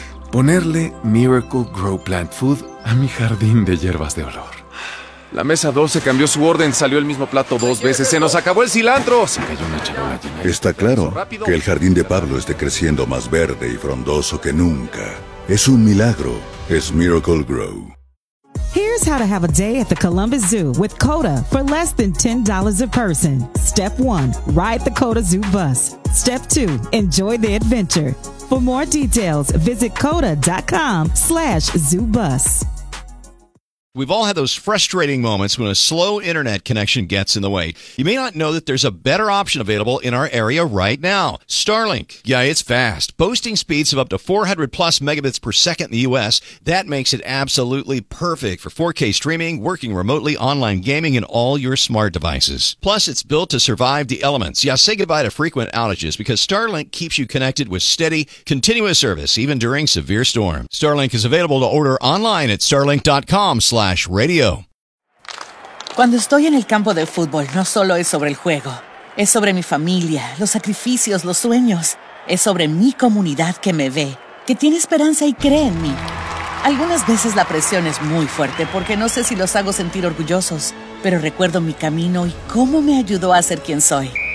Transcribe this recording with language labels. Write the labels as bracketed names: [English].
[Spanish] Ponerle Miracle Grow Plant Food a mi jardín de hierbas de olor. La mesa 12 cambió su orden, salió el mismo plato 2 veces. ¡Se nos acabó el cilantro! Se cayó una charola llena. Está claro que el jardín de Pablo esté creciendo más verde y frondoso que nunca. Es un milagro. Es Miracle Grow. [English] Here's how to have a day at the Columbus Zoo with CODA for less than $10 a person. Step 1, ride the CODA Zoo bus. Step 2, enjoy the adventure. For more details, visit coda.com/zoobus. We've all had those frustrating moments when a slow internet connection gets in the way. You may not know that there's a better option available in our area right now. Starlink. Yeah, it's fast. Boasting speeds of up to 400 plus megabits per second in the U.S., that makes it absolutely perfect for 4K streaming, working remotely, online gaming, and all your smart devices. Plus, it's built to survive the elements. Yeah, say goodbye to frequent outages because Starlink keeps you connected with steady, continuous service, even during severe storms. Starlink is available to order online at starlink.com/radio. [Spanish] Cuando estoy en el campo de fútbol, no solo es sobre el juego. Es sobre mi familia, los sacrificios, los sueños. Es sobre mi comunidad que me ve, que tiene esperanza y cree en mí. Algunas veces la presión es muy fuerte porque no sé si los hago sentir orgullosos, pero recuerdo mi camino y cómo me ayudó a ser quien soy.